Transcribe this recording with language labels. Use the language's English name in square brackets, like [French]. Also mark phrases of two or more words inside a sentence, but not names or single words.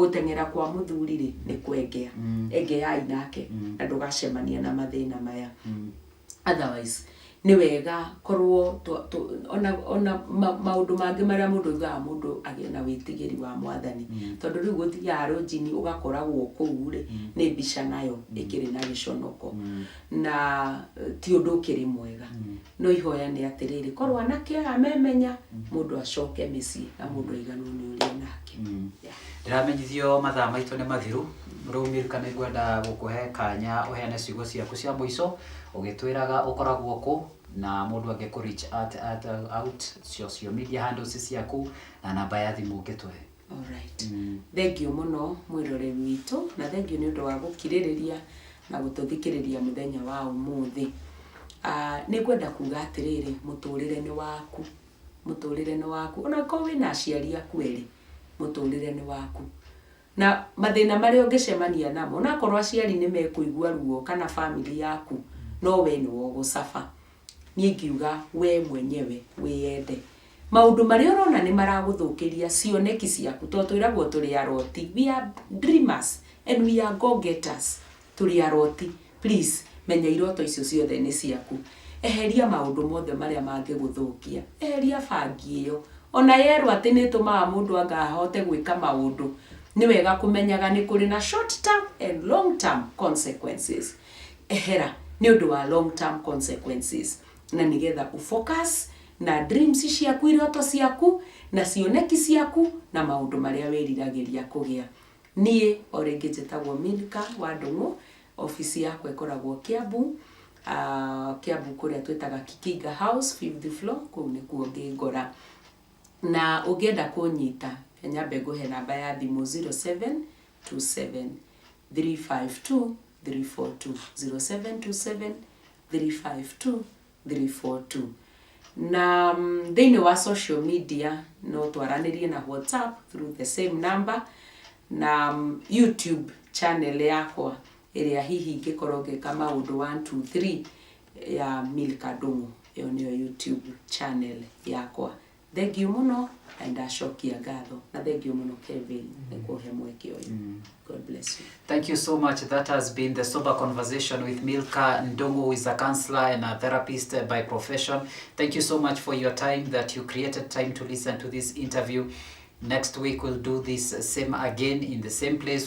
[Kikuyu] gutengera kwa muthuri ri ni kwengea engea inake na ndugacemania na mathina maya otherwise ni wega korwo ona maundu mangi maria mundu ugaga mundu agie na witigiri wa mwathani tondu riu guthia arojini ugakoragwo kuu ri ni bica nayo ikiri na giconoko na ti undu kiri mwega no ihoya ni atiriri korwo anake amemenya mundu acoke micii na mundu iganu ni uri nake ndiramenyithio mathaa maitu ni mathiru riu Milkah ni ngwenda gukuhe kanya uheane ciugo ciaku cia muico ugitwiraga ukoragwo ku na mundu angeku [English] reach out social media handles [Kikuyu] ciaku na namba ya thimu ngitwe. Alright. [English] Thank you [Kikuyu] muno mwirore witu na [English] thank you [Kikuyu] ni undu wa gukiririria na gututhikiriria muthenya wa umuthi. Ni kwenda kuga atiriri muturire ni waku ona ko wina aciari aku eri muturire ni waku na mathina maria ungicemania namo na korwo aciari ni mekuigua ruo kana family yaku no we ni wo gucafa ni ngiuga we mwenyewe wiyende maundu maria urona ni maraguthukiria cioneki ciaku to twiragwo turi aroti [English] we are dreamers and we are go getters [Kikuyu] turi aroti please menya iroto icio ciothe ni ciaku eheria maundu mothe maria mangiguthukia eheria bangi iyo ona yeru ati ni tumaga mundu angahote gwika maundu ni wega kumenyaga ni kuri na [English] short term and long term consequences [Kikuyu] ehera ni undu wa [English] long term consequences [Kikuyu] na nigetha ufocus na dreams ciaku iroto ciaku na cioneki ciaku na maundu maria wiriragiria kugia nie oringi njitagwo Milkah Ndungu ofisi yakwa ikoragwo Kiambu kuria twetaga Kagunda House 5th floor kuu ni kuo ngingora na ugienda kunyita nyambe nguhe namba ya thimu 0727 352 342 0727 352 342 na thiini wa [English] social media [Kikuyu] no twaranirie na WhatsApp [English] through the same number [Kikuyu] na YouTube channel yakwa iria hihi ngikorwo ngika maundu 1 2 3 ya Milkah Ndungu iyo niyo YouTube channel yakwa. [English] Thank you [Kikuyu] muno and ashokia ngatho na [English] thank you [Kikuyu] muno Kevin nikuhe mweke uyu. [English] God bless you. Thank you so much. That has been the sober conversation with Milkah Ndungu, who is a counselor and a therapist by profession. Thank you so much for your time, that you created time to listen to this interview. Next week we'll do this same again in the same place.